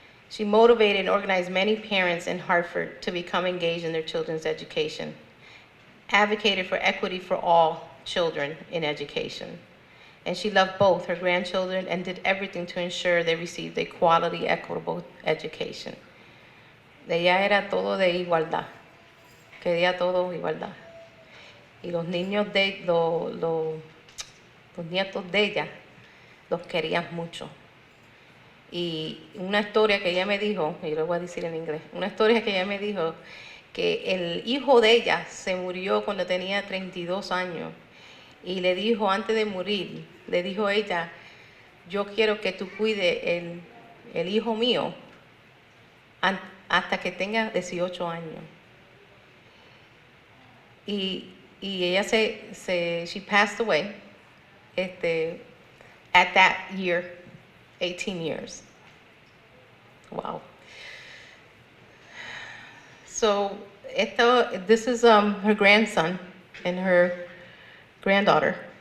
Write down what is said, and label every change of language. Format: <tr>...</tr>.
<en>She motivated and organized many parents in Hartford to become engaged in their children's education. Advocated for equity for all children in education. And she loved both her grandchildren and did everything to ensure they received a quality, equitable education.</en> <es>Ella era todo de igualdad. Quería todo igualdad. Y los niños los nietos de ella los querían mucho. Y una historia que ella me dijo, y lo voy a decir en inglés, una historia que ella me dijo que el hijo de ella se murió cuando tenía 32 años y le dijo antes de morir, le dijo ella, yo quiero que tú cuides el hijo mío hasta que tenga 18 años. Y ella</es> <en>she passed away at that year, 18 years. Wow. So this is her grandson and her granddaughter.</en>